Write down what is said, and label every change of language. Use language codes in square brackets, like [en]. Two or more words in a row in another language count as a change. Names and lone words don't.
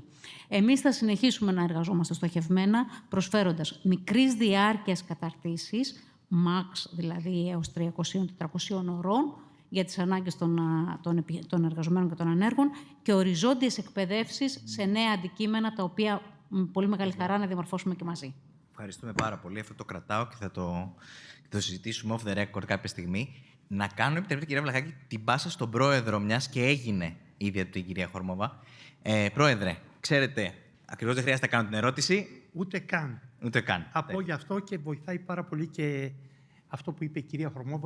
[el] Εμείς θα συνεχίσουμε να εργαζόμαστε στοχευμένα, προσφέροντας μικρής διάρκειας καταρτήσεις, max δηλαδή έως 300-400 ωρών, για τις ανάγκες των εργαζομένων και των ανέργων και οριζόντιες εκπαιδεύσεις σε νέα αντικείμενα, τα οποία με πολύ μεγάλη χαρά να διαμορφώσουμε και μαζί. Ευχαριστούμε πάρα πολύ. Αυτό το κρατάω και θα το συζητήσουμε [en] off the record [el] κάποια στιγμή. Να κάνω, επιτρέπετε, κυρία Βλαχάκη, την πάσα στον Πρόεδρο, μιας και έγινε ήδη από την κυρία Χορμόβα. Πρόεδρε, ξέρετε, ακριβώς δεν χρειάζεται να κάνω την ερώτηση. Ούτε καν. Ούτε καν. Θα πω γι' αυτό και βοηθάει πάρα πολύ και αυτό που είπε η κυρία Χορμόβα.